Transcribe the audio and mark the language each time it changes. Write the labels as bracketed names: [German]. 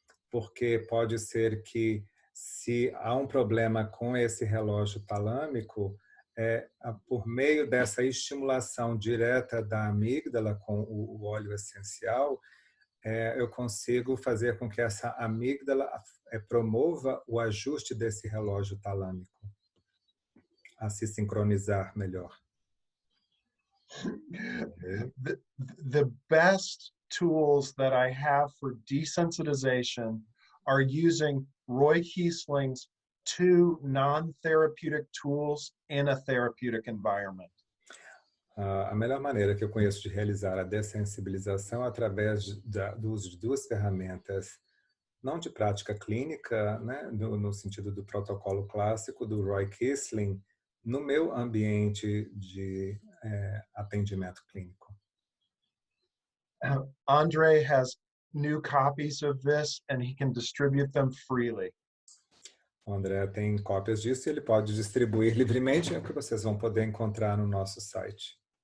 [Portuguese] porque pode ser que, se há um problema com esse relógio talâmico, por meio dessa estimulação direta da amígdala com o óleo essencial, eu consigo fazer com que essa amígdala promova o ajuste desse relógio talâmico a se sincronizar melhor. [English] The best tools that I have for desensitization are using Roy Kiesling's 2 non-therapeutic tools in a therapeutic environment. [Portuguese] A melhor maneira que eu conheço de realizar a dessensibilização é através do uso de 2 ferramentas, não de prática clínica, né, no sentido do protocolo clássico do Roy Kiesling, no meu ambiente de atendimento clínico. [English] André has new copies of this and he can distribute them freely. [Portuguese] O André tem cópias disso e ele pode distribuir livremente, é o que vocês vão poder encontrar no nosso site.